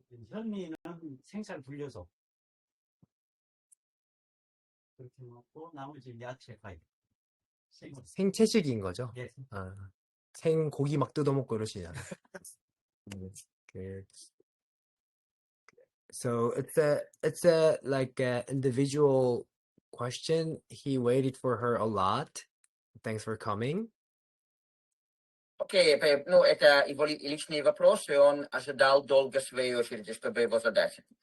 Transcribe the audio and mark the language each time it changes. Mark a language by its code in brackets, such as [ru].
[ko] 현미는 생살 불려서 그렇게 먹고 나머지 야채, 과일. 생채식인 거죠? 예. 생고기 막 뜯어먹고 이러시잖아요. [en] So it's a like a individual question. He waited for her a lot. Thanks for coming. [ru] Окей, ну это его личный вопрос, и он ожидал долго своей очереди, чтобы его задать.